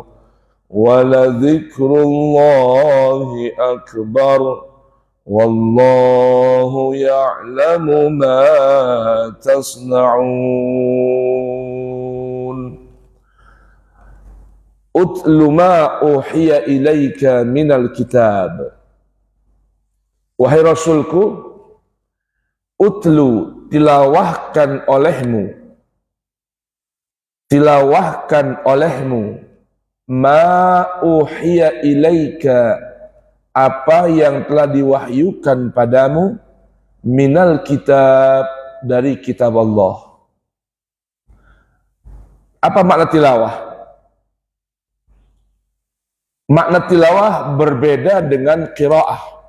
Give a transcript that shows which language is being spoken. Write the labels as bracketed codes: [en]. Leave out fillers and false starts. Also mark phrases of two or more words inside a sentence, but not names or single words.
[ar] ولذكر الله أكبر. والله يعلم ما تصنعون. اتل ما أوحي إليك من الكتاب. [id] Wahai Rasulku, utlu, tilawahkan olehmu [ar] ما أوحي إليك, [id] apa yang telah diwahyukan padamu, [ar] من الكتاب, [id] dari kitab Allah. Apa makna tilawah? Makna tilawah berbeda dengan qiraah.